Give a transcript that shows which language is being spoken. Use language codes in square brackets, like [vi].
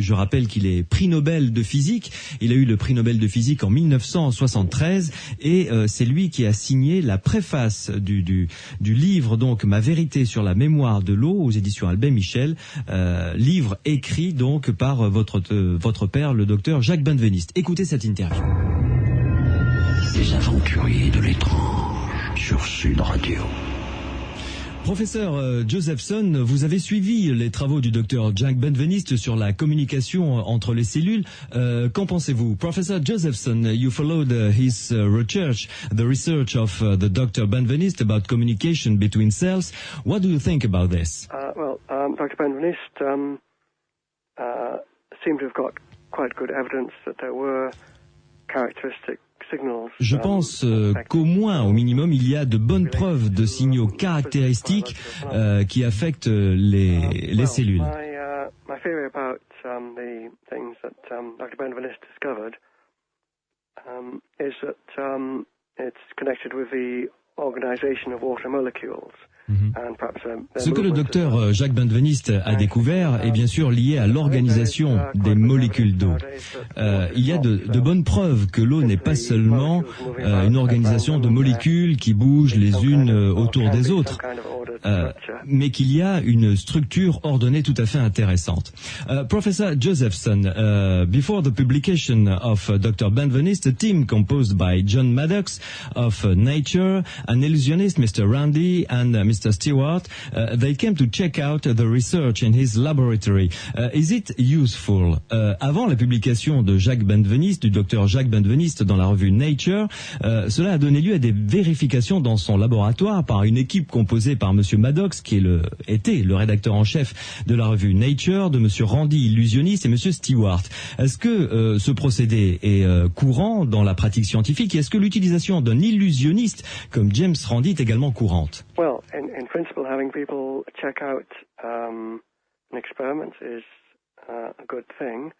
[fr] Je rappelle qu'il est prix Nobel de physique. Il a eu le prix Nobel de physique en 1973, et c'est lui qui a signé la préface du livre, donc Ma vérité sur la mémoire de l'eau, aux éditions Albin Michel, livre écrit donc par votre père, le docteur Jacques Benveniste. Écoutez cette interview. Les aventuriers de l'étrange sur Sud Radio. Professeur Josephson, vous avez suivi les travaux du docteur Jacques Benveniste sur la communication entre les cellules. Qu'en pensez-vous? [en] Professor Josephson, you followed his research, the research of the Dr. Benveniste about communication between cells. What do you think about this? Dr. Benveniste seemed to have got quite good evidence that there were characteristic. [fr] Je pense qu'au moins, au minimum, il y a de bonnes preuves de signaux caractéristiques qui affectent les cellules. [en] My theory about the things that Dr. Benveniste discovered is that it's connected with the organization of water molecules. [fr] Ce que le docteur Jacques Benveniste a découvert est bien sûr lié à l'organisation des molécules d'eau. Il y a de bonnes preuves que l'eau n'est pas seulement une organisation de molécules qui bougent les unes autour des autres, mais qu'il y a une structure ordonnée tout à fait intéressante. [en] Professor Josephson, before the publication of Dr. Benveniste, a team composed by John Maddox of Nature, an illusionist, Mr. Randy, and Mr. Stewart, they came to check out the research in his laboratory. Is it useful? [fr] Avant la publication de Jacques Benveniste, du docteur Jacques Benveniste dans la revue Nature, cela a donné lieu à des vérifications dans son laboratoire par une équipe composée par Monsieur Maddox, qui était le rédacteur en chef de la revue Nature, de Monsieur Randy, illusionniste, et Monsieur Stewart. Est-ce que ce procédé est courant dans la pratique scientifique, et est-ce que l'utilisation d'un illusionniste comme James Randi est également courante? [en] Well, in principle, having people check out an experiment is a good thing.